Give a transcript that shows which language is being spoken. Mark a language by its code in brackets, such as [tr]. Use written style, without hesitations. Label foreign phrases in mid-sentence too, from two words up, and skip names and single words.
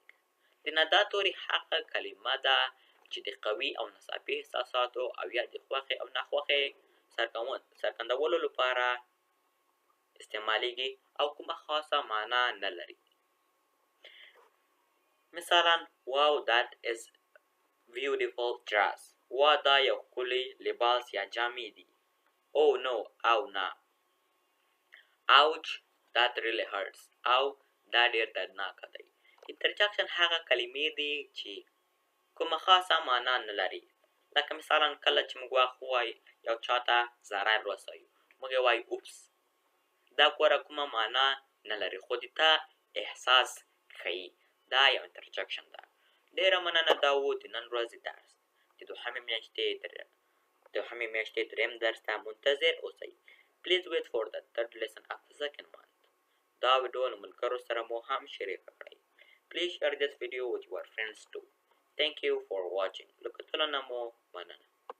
[ps] د ندا توري هغه کلمه ده چې د قوي او ناڅاپي احساساتو او یا د خوښې او ناخوښې څرګندولو لپاره استعمالیږي او کومه خاصه معنا نه لري. [en] مثلا wow that is beautiful dress. [ps] وا دا یو ښکلی لباس یا جامې دي. [en] oh no [ps] او نه. [en] ouch that really hurts. [ps] او دا ډیر دردناکه دی. interjection هغه کلمې دي چې کومه خاصه معنا نه لري. لکه مثلا کله چې موږ وایو یو چاته ضرر رسوي موږ وایو اوپس. دا ګوره کومه معنا نه لري خو د تا احساس ښیي. دا یو interjection ده. ډیره مننه دا و د نن ورځې درس. د دوهمې میاشتې دریم درس ته منتظر اوسئ. [en] Please wait for the third lesson of the second month. [ps] دا ویډیو له ملګرو سره مو هم شریک کړئ. [en] Please share this video with your friends too. Thank you for watching. [ps] له کتلو نه مو مننه.